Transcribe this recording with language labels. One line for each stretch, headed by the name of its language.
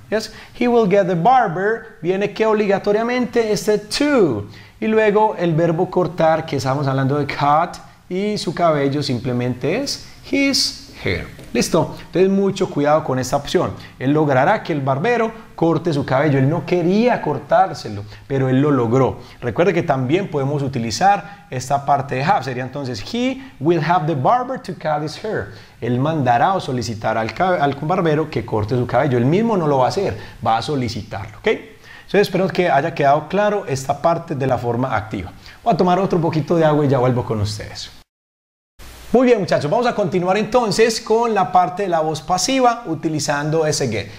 English: Yes? He will get the barber,
Spanish: viene que obligatoriamente este to, y luego el verbo cortar, que estamos hablando de cut, y su cabello simplemente es his hair. ¿Listo? Entonces mucho cuidado con esta opción. Él logrará que el barbero corte su cabello. Él no quería cortárselo, pero él lo logró. Recuerde que también podemos utilizar esta parte de have. Sería entonces,
English: he will have the barber to cut his hair.
Spanish: Él mandará o solicitará al barbero que corte su cabello. Él mismo no lo va a hacer, va a solicitarlo. ¿Ok? Entonces espero que haya quedado claro esta parte de la forma activa. Voy a tomar otro poquito de agua y ya vuelvo con ustedes. Muy bien, muchachos, vamos a continuar entonces con la parte de la voz pasiva utilizando ese get.